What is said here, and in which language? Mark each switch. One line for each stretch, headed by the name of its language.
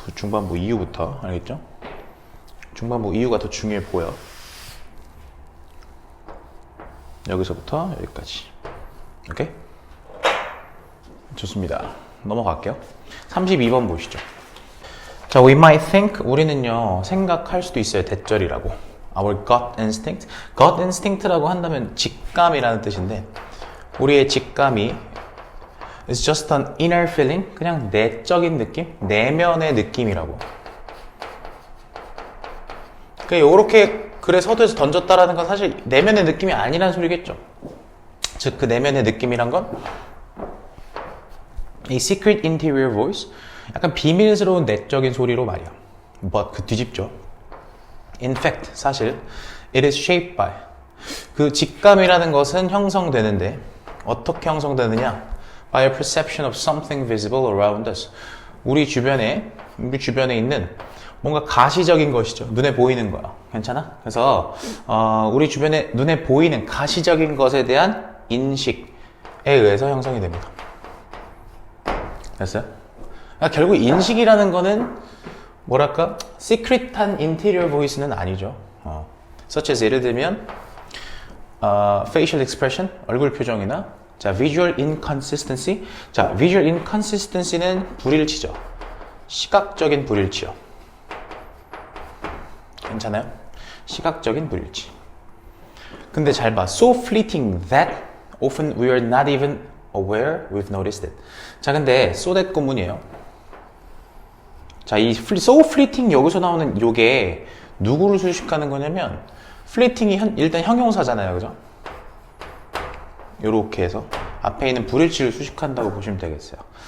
Korean: 중반부 이후부터. 알겠죠? 중반부 이유가 더 중요해 보여. 여기서부터 여기까지. 오케이? 좋습니다. 넘어갈게요. 32번 보시죠. 자,
English: we might think,
Korean: 우리는요, 생각할 수도 있어요. 대절이라고.
English: Our gut instinct.
Korean: gut instinct라고 한다면 직감이라는 뜻인데, 우리의 직감이
English: It's just an inner feeling.
Korean: 그냥 내적인 느낌? 내면의 느낌이라고. 그러니까 요렇게 글에 서두에서 던졌다라는 건 사실 내면의 느낌이 아니라는 소리겠죠. 즉, 그 내면의 느낌이란 건
English: A secret interior voice.
Korean: 약간 비밀스러운 내적인 소리로 말이야. But 그 뒤집죠.
English: In fact, 사실 it is shaped by.
Korean: 그 직감이라는 것은 형성되는데 어떻게 형성되느냐?
English: By a perception of something visible around us.
Korean: 우리 주변에 있는 뭔가 가시적인 것이죠. 눈에 보이는 거야. 괜찮아? 그래서 우리 주변에 눈에 보이는 가시적인 것에 대한 인식에 의해서 형성이 됩니다. 됐어요? 그러니까 결국 인식이라는 거는 뭐랄까? 시크릿한 인테리어 보이스는 아니죠.
English: such as
Korean: 예를 들면
English: facial expression,
Korean: 얼굴 표정이나
English: 자, visual inconsistency.
Korean: 자, visual inconsistency는 불일치죠. 시각적인 불일치요. 괜찮아요? 시각적인 불일치. 근데 잘 봐.
English: So fleeting that often we are not even aware we've noticed it.
Korean: 자, 근데 so that 구문이에요. 자, 이
English: so fleeting
Korean: 여기서 나오는 요게 누구를 수식하는 거냐면 fleeting이 일단 형용사잖아요. 그죠? 요렇게 해서 앞에 있는 불일치를 수식한다고 보시면 되겠어요.